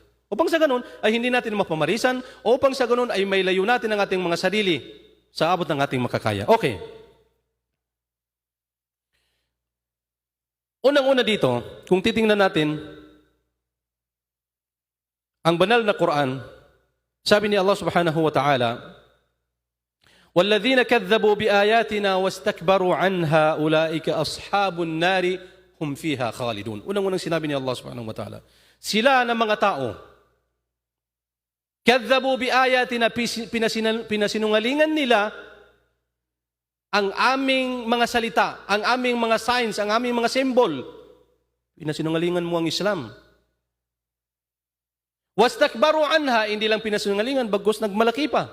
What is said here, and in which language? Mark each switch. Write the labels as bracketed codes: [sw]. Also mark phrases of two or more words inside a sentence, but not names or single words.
[tl] Upang sa ganun ay hindi natin mapamarisan, upang sa ganun ay may layo natin ang ating mga sarili sa abot ng ating makakaya. Okay. Unang-una dito, kung titingnan natin, ang banal na Quran, sabi ni [ar] الله سبحانه وتعالى, وَالَّذِينَ كَذَّبُوا بِآيَاتِنَا وَاسْتَكْبَرُوا عَنْهَا أُولَٰئِكَ أَصْحَابُ النَّارِ هُمْ فِيهَا خَالِدُونَ. [tl] Unang-unang sinabi ni [ar] الله سبحانه وتعالى, [tl] sila na mga tao, [ar] كَذَّبُوا بِآيَاتِنَا, [tl] pinasinungalingan nila ang aming mga salita, ang aming mga signs, ang aming mga symbol. Pinasinungalingan mo ang Islam. [ar] واستكبروا عنها, [tl] hindi lang pinasinungalingan, bagkus nagmalaki pa.